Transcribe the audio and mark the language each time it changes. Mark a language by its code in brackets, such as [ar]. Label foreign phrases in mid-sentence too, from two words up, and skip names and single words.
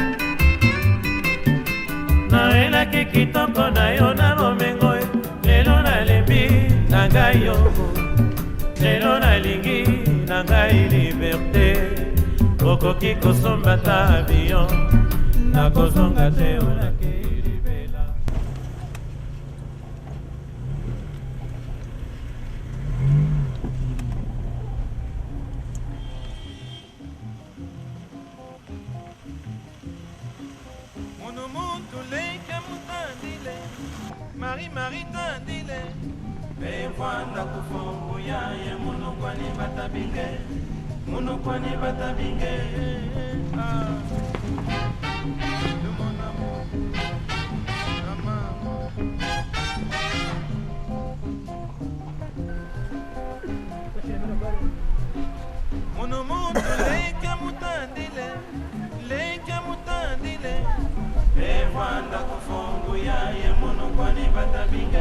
[ln] Nawelaki kitoko na yo na bomengo, lelo nalembi na ngai yo, lelo nalingi na ngai liberté. Okoki kosomba ta avion, nakozonga te olakei libela. [ktu] Mono muntu leke mutandile, Marie tandile. Bevanda kufongu ya ye mono kwani batabinge. Mono kwani batabinge. [fr] De mon amour, [ktu] mono muntu leke mutandile. Bevanda kufongu ya ye mono kwani batabinge.